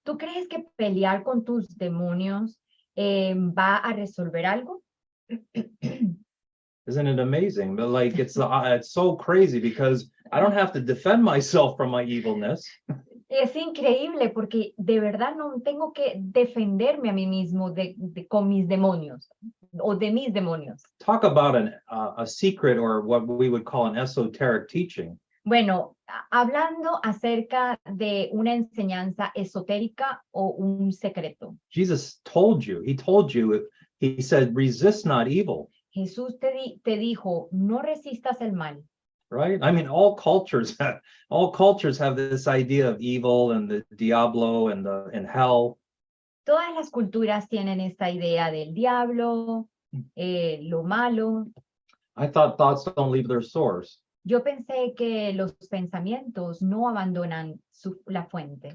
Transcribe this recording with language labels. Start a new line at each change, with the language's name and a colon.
Spanish: ¿Tú crees que pelear con tus demonios va a resolver algo?
English: Isn't it amazing? But like it's so crazy because I don't have to defend myself from my evilness.
Spanish: Es increíble porque de verdad no tengo que defenderme a mí mismo con mis demonios o de mis demonios.
English: Talk about a secret or what we would call an esoteric teaching.
Spanish: Bueno, hablando acerca de una enseñanza esotérica o un secreto.
English: Jesus told you, he said, resist not evil.
Spanish: Jesús te dijo, no resistas el mal.
English: Right? I mean, all cultures have this idea of evil and the diablo and hell.
Spanish: Todas las culturas tienen esta idea del diablo, lo malo.
English: I thought thoughts don't leave their source.
Spanish: Yo pensé que los pensamientos no abandonan la fuente.